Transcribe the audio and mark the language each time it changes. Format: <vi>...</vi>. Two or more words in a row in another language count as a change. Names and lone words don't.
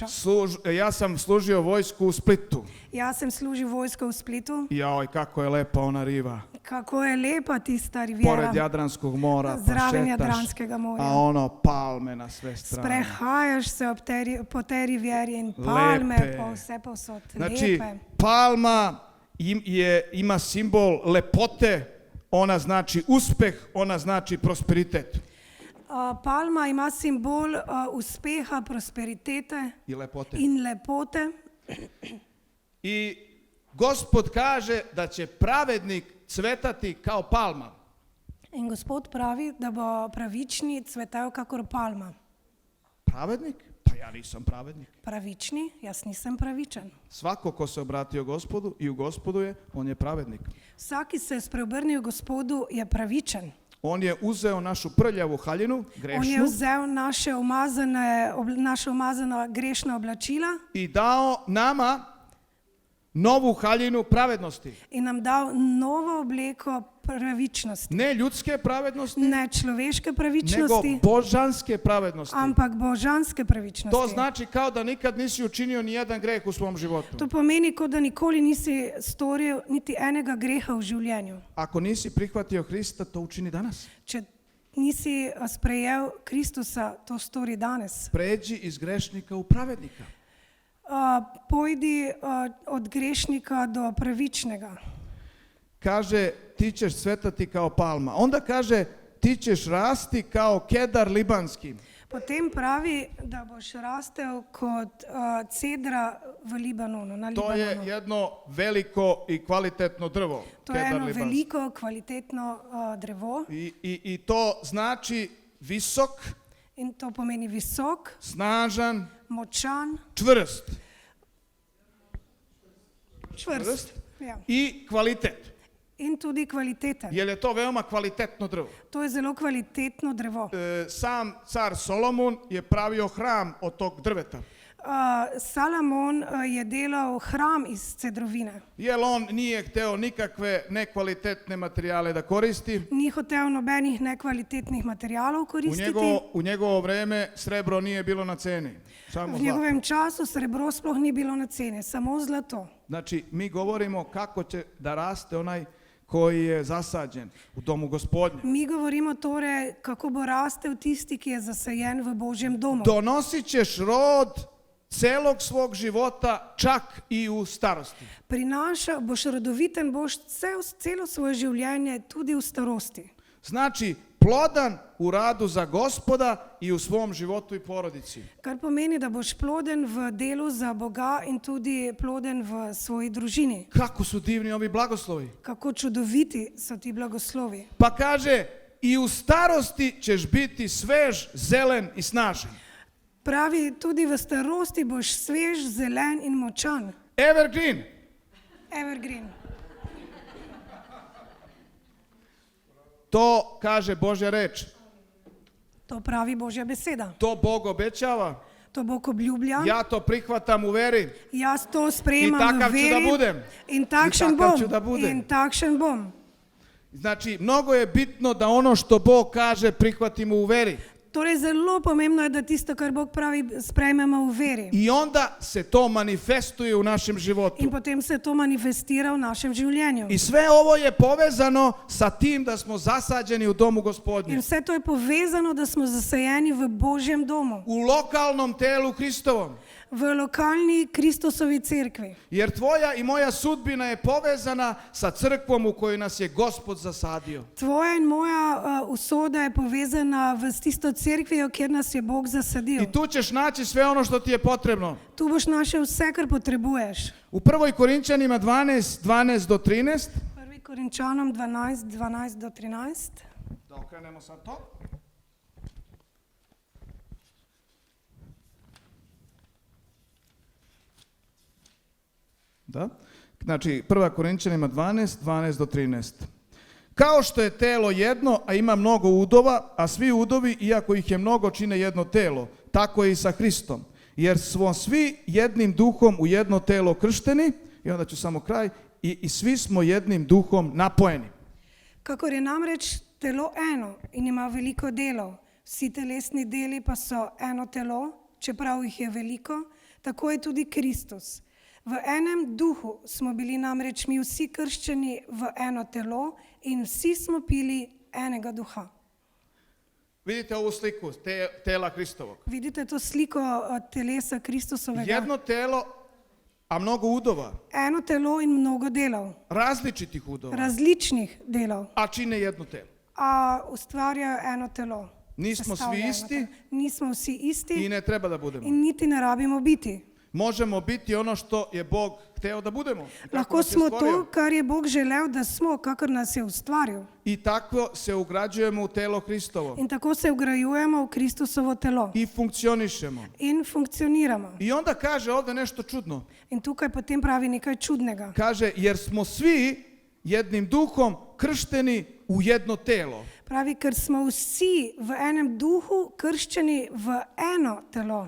<sr>Ja sam služio vojsku u Splitu.</sr> <sl>Jaz sem služil vojsko v Splitu.</sl> <sr>Jaoj, kako je lepa ona riva.</sr> <sl>Kako je lepa tista</sl> <sr>Pored rivjera, Jadranskog mora, pa</sr> <sl>zraven šetaš, Jadranskega morja.</sl> <sr>a ono palme na sve strane.</sr> <sl>Sprehajaš se po tej rivjeri in palme</sl> <sr>Lepe.</sr> <sl>po vse povsod.</sl> <sr>Znači,</sr> <sl>Lepe.</sl> <sr>palma ima simbol lepote, ona znači uspeh, ona znači prosperitet</sr> <sl>Palma ima simbol uspeha, prosperitete</sl> <sr>i lepote.</sr> <sl>in lepote.</sl> <sr>I Gospod kaže da će pravednik cvetati kao palma.</sr> <sl>In Gospod pravi, da bo pravični cvetel kakor palma.</sl> <sr>Pravednik? Pa ja nisam pravednik.</sr> <sl>Pravični? Jaz nisem pravičen.</sl> <sr>Svako ko se obratio Gospodu i u Gospodu je, on je pravednik.</sr> <sl>Vsaki se je spreobrnil Gospodu, je pravičen.</sl> <sr>On je uzeo našu prljavu haljinu,</sr> <sl>On je</sl> <sr>grešnu,</sr> <sl>vzel naše umazana grešna oblačila</sl> <sr>i dao nama novu haljinu pravednosti.</sr> <sl>in nam dal novo obleko pravičnosti.</sl> <sr>Ne ljudske pravednosti,</sr> <sl>Ne človeške</sl> <sr>nego</sr> <sl>pravičnosti,</sl> <sr>božanske pravednosti.</sr> <sl>ampak božanske pravičnosti.</sl> <sr>To znači kao da nikad nisi učinio ni jedan greh u svom životu.</sr> <sl>To pomeni, kot da nikoli nisi storil niti enega greha v življenju.</sl> <sr>Ako nisi prihvatio Hrista, to učini danas.</sr> <sl>Če nisi sprejel Kristusa, to stori danes.</sl> <sr>Pređi iz grešnika u pravednika. Pojdi od grešnika do pravičnega. Kaže, ti ćeš cvetati kao palma. Onda kaže, ti ćeš rasti kao kedar libanski.</sr> <sl>Potem pravi, da boš rastel kot cedra v Libanonu, na</sl> <sr>To je</sr> <sl>Libanonu.</sl> <sr>jedno veliko i kvalitetno drvo.</sr> <sl>To je</sl> <sr>kedar</sr> <sl>eno</sl> <sr>libanski.</sr> <sl>veliko, kvalitetno drevo</sl> <sr>I to znači visok,</sr> <sl>in to pomeni visok,</sl> <sr>snažan,</sr> <sl>močan,</sl> <sr>čvrst</sr> <sl>čvrst. Ja.</sl> <sr>i kvalitet.</sr> <sl>In tudi kvaliteten.</sl> <sr>Jer je to veoma kvalitetno drvo.</sr> <sl>To je zelo kvalitetno drevo.</sl> <sr>Sam car Solomon je pravio hram od tog drveta.</sr> <sl>Salomon je delal hram iz cedrovine.</sl> <sr>Jer on nije hteo nikakve nekvalitetne materijale da koristi.</sr> <sl>Ni hotel nobenih nekvalitetnih materijalov koristiti.</sl> <sr>U njegovo vreme srebro nije bilo na ceni. Samo</sr> <sl>V</sl> <sr>zlato.</sr> <sl>njegovem času srebro sploh ni bilo na ceni, samo zlato.</sl> <sr>Znači, mi govorimo kako će da raste onaj koji je zasađen u domu Gospodnjem.</sr> <sl>Mi govorimo torej, kako bo rastel tisti, ki je zasajen v Božjem domu.</sl> <sr>Donosit ćeš rod celog svog života, čak i u starosti.</sr> <sl>Boš rodoviten, boš celo svoje življenje, tudi v starosti.</sl> <sr>Znači, plodan u radu za Gospoda i u svom životu i porodici.</sr> <sl>Kar pomeni, da boš ploden v delu za Boga in tudi ploden v svoji družini.</sl> <sr>Kako su divni ovi blagoslovi.</sr> <sl>Kako čudoviti so ti blagoslovi.</sl> <sr>Pa kaže, i u starosti ćeš biti svež, zelen i snažan.</sr> <sl>Pravi, tudi v starosti boš svež, zelen in močan.</sl> <sr>Evergreen.</sr> <sl>Evergreen.</sl> <sr>To kaže Božja reč.</sr> <sl>To pravi Božja beseda.</sl> <sr>To Bog obećava.</sr> <sl>To Bog obljublja.</sl> <sr>Ja to prihvatam u veri.</sr> <sl>Jaz to sprejemam</sl> <sr>I takav</sr> <sl>v</sl> <sr>ću da</sr> <sl>veri.</sl> <sr>budem.</sr> <sl>In takšen</sl> <sr>I takav</sr> <sl>bom.</sl> <sr>ću da budem.</sr> <sl>In takšen bom.</sl> <sr>Znači, mnogo je bitno da ono što Bog kaže prihvatimo u veri.</sr> <sl>Torej, zelo pomembno je, da tisto, kar Bog pravi, sprejmemo v veri.</sl> <sr>I onda se to manifestuje u našem životu.</sr> <sl>In potem se to manifestira v našem življenju.</sl> <sr>I sve ovo je povezano sa tim da smo zasađeni u domu</sr> <sl>In</sl> <sr>Gospodnjem.</sr> <sl>vse to je povezano, da smo zasajeni v Božjem domu.</sl> <sr>U lokalnom telu Hristovom.</sr> <sl>v lokalni Kristusovi crkvi.</sl> <sr>Jer tvoja i moja sudbina je povezana sa crkvom u koju nas je Gospod zasadio.</sr> <sl>Tvoja in moja usoda je povezana s tisto cerkvijo, kjer nas je Bog zasadil.</sl> <sr>I tu ćeš naći sve ono što ti je potrebno.</sr> <sl>Tu boš našel vse, kar potrebuješ.</sl> <sr>U 1. Korinčanima 12 do 13.</sr> <sl>1. Korinčanom 12 do 13.</sl> <sr>Da okrenemo sad to. Da. Znači, 1. Korinčanima 12 do 13. Kao što je telo jedno, a ima mnogo udova, a svi udovi, iako ih je mnogo, čine jedno telo, tako je i sa Hristom. Jer smo svi jednim duhom u jedno telo kršteni, i onda ću samo kraj, i svi smo jednim duhom napojeni.</sr> <sl>Kakor je namreč telo eno in ima veliko delov, vsi telesni deli pa so eno telo, čeprav jih je veliko, tako je tudi Kristus. V enem duhu smo bili namreč mi vsi krščeni v eno telo in vsi smo pili enega duha.</sl> <sr>Vidite ovu sliku tela Hristovog.</sr> <sl>Vidite to sliko telesa Kristusovega?</sl> <sr>Jedno telo, a mnogo udova.</sr> <sl>Eno telo in mnogo delov,</sl> <sr>Različitih udova.</sr> <sl>različnih delov,</sl> <sr>A čine jedno telo.</sr> <sl>a ustvarjajo eno telo.</sl> <sr>Nismo svi</sr> <sl>Sestavljajo</sl> <sr>isti</sr> <sl>eno telo. Nismo vsi isti</sl> <sr>i ne treba da budemo.</sr> <sl>in niti ne rabimo biti.</sl> <sr>Možemo biti ono što je Bog hteo da budemo. I tako</sr> <sl>Lahko</sl> <sr>nas je</sr> <sl>smo</sl> <sr>stvorio.</sr> <sl>to, kar je Bog želel, da smo, kakor nas je ustvaril.</sl> <sr>I tako se ugrađujemo u telo Hristovo.</sr> <sl>In tako se ugrajujemo v Kristusovo telo</sl> <sr>I funkcionišemo.</sr> <sl>in funkcioniramo.</sl> <sr>I onda kaže ovdje nešto čudno.</sr> <sl>In tukaj potem pravi nekaj čudnega.</sl> <sr>Kaže, jer smo svi jednim duhom kršteni u jedno telo.</sr> <sl>Pravi, ker smo vsi v enem duhu krščeni v eno telo.</sl>